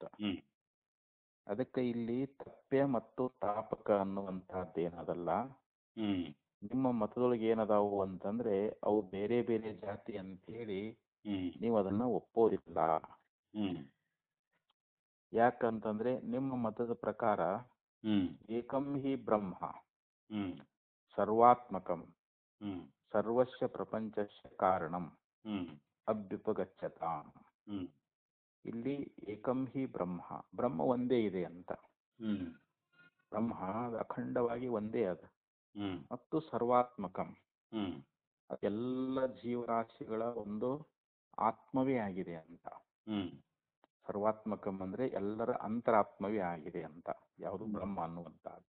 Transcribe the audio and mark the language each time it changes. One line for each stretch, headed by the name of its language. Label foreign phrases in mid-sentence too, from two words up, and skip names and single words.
Kannada: ಅದಕ್ಕೆ ಇಲ್ಲಿ ತಪ್ಯ ಮತ್ತು ತಾಪಕ ಅನ್ನುವಂತಹದ್ದು ಏನದಲ್ಲ. ನಿಮ್ಮ ಮತದೊಳಗೆ ಏನದಾವು ಅಂತಂದ್ರೆ ಅವು ಬೇರೆ ಬೇರೆ ಜಾತಿ ಅಂತ ಹೇಳಿ ನೀವು ಅದನ್ನ ಒಪ್ಪೋದಿಲ್ಲ. ಯಾಕಂತಂದ್ರೆ ನಿಮ್ಮ ಮತದ ಪ್ರಕಾರ
Sanskrit: ಏಕಂ ಹಿ ಬ್ರಹ್ಮ ಸರ್ವಾತ್ಮಕಂ ಸರ್ವಸ್ಯ ಪ್ರಪಂಚಸ್ಯ ಕಾರಣಂ ಅಭ್ಯುಪಗಚ್ಚತಾಂ.
Kannada: ಇಲ್ಲಿ
Sanskrit: ಏಕಂ ಹಿ ಬ್ರಹ್ಮ,
Kannada: ಬ್ರಹ್ಮ ಒಂದೇ ಇದೆ ಅಂತ. ಬ್ರಹ್ಮ ಅಖಂಡವಾಗಿ ಒಂದೇ ಅದ. ಮತ್ತು ಸರ್ವಾತ್ಮಕಂ, ಎಲ್ಲ ಜೀವರಾಶಿಗಳ ಒಂದು ಆತ್ಮವೇ ಆಗಿದೆ ಅಂತ. ಸರ್ವಾತ್ಮಕಂ ಅಂದ್ರೆ ಎಲ್ಲರ ಅಂತರಾತ್ಮವೇ ಆಗಿದೆ ಅಂತ ಯಾವುದು ಬ್ರಹ್ಮ ಅನ್ನುವಂತಹದ್ದು.